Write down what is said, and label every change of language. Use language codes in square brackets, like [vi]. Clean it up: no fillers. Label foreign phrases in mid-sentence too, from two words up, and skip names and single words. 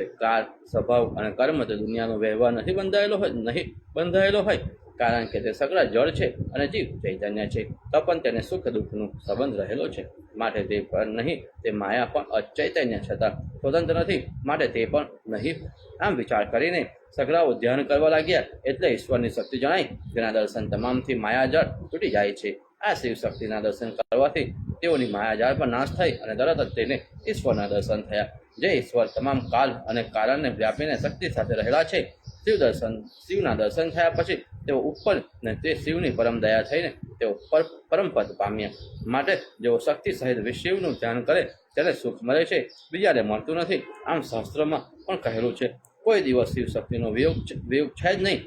[gu] કાલ, સ્વભાવ અને કર્મ તે દુનિયાનો વ્યવહાર નહીં બંધાયેલો હોય કારણ કે તે સઘળા જડ છે અને જીવ ચૈતન્ય છે। તો પણ તેને સુખ દુખનો સંબંધ રહેલો છે। માટે તે પણ નહીં, તે માયા પણ અચૈતન્ય છતાં સ્વતંત્ર નહીં, માટે તે પણ નહીં। આમ વિચાર કરીને સઘળાઓ ધ્યાન કરવા લાગ્યા એટલે ઈશ્વરની શક્તિ જણાઈ, જેના દર્શન તમામથી માયાજાળ તૂટી જાય છે। આ શિવ શક્તિના દર્શન કરવાથી તેઓની માયાજાળ પણ નાશ થઈ અને તરત જ તેને ઈશ્વરના દર્શન થયા। જે ઈશ્વર તમામ કાલ અને કારણને વ્યાપીને શક્તિ સાથે રહેલા છે શિવના દર્શન થયા પછી તેઓ ઉપર ને તે શિવની પરમ દયા થઈને તેઓ પરમ પદ પામ્યા. માટે જેઓ શક્તિ સહિત શિવનું ધ્યાન કરે ત્યારે સુખ મળે છે, બીજાને મળતું નથી. આમ શાસ્ત્રમાં પણ કહેલું છે, કોઈ દિવસ શિવ શક્તિનો વિયોગ છે જ નહીં.